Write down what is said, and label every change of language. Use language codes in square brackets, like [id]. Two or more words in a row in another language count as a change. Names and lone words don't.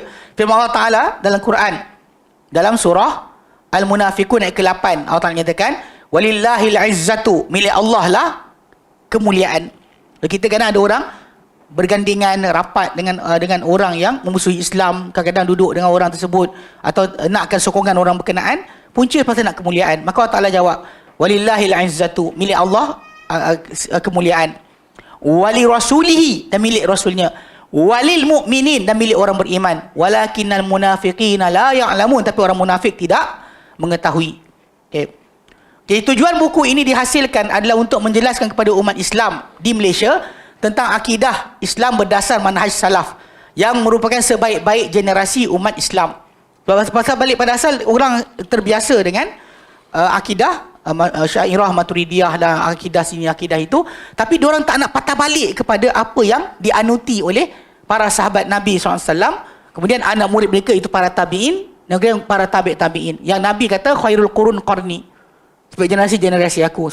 [ms] Firman Allah Ta'ala dalam Quran, dalam surah Al-Munafiqun ayat ke-8, Allah Ta'ala nyatakan, [ar] ولله العزة, [ms] milik Allah lah kemuliaan. Kita kadang ada orang bergandingan rapat dengan orang yang memusuhi Islam, kadang-kadang duduk dengan orang tersebut atau nakkan sokongan orang berkenaan, punca pasal nak kemuliaan. Maka Allah Ta'ala jawab, [ar] ولله العزة, [ms] milik Allah kemuliaan, [ar] ولرسوله, [ms] dan milik rasulnya, [ar] وللمؤمنين, [ms] dan milik orang beriman, [ar] ولكن المنافقين لا يعلمون, [ms] tapi orang munafik tidak mengetahui. Jadi tujuan buku ini dihasilkan adalah untuk menjelaskan kepada umat Islam di Malaysia tentang akidah Islam berdasar manhaj salaf yang merupakan sebaik-baik generasi umat Islam. Pasal balik pada asal, orang terbiasa dengan akidah Syairah, Maturidiyah dan akidah sini, akidah itu. Tapi diorang tak nak patah balik kepada apa yang dianuti oleh para sahabat Nabi SAW. Kemudian anak murid mereka itu para tabi'in, dan kemudian para tabi'in. Yang Nabi kata, [ar] خير القرون قرني. [ms] Sebagai generasi aku.